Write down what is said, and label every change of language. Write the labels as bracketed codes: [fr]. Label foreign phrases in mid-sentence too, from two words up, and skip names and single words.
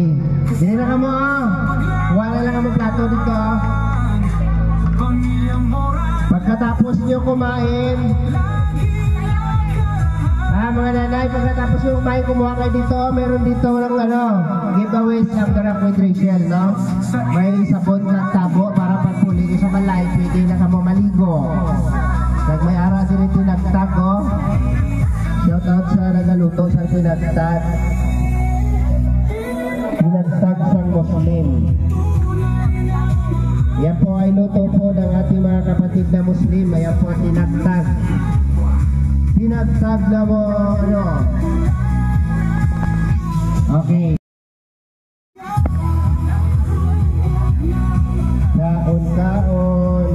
[hil] Dili na ka mo, wala lang ang plato dito. [tl] Pagkatapos nyo kumain, mga nanay, pagkatapos nyo kumain, kumuha kayo dito. Meron dito ng giveaways ng The Rock with Rachel, no? [hil] May sabon ng tabo para pagpuli nyo sa balay, pwede na ka mo maligo. Kag may ara din ito nagtag, oh. [en] Shout out [hil] sa nagaluto sa pinagtag. Pinagtag sang Muslim. [tl] Yan po ay luto po ng ating mga kapatid na Muslim. [hil] Ayan po ang tinagtag. Tinagtag na mo, Okay. Kaon.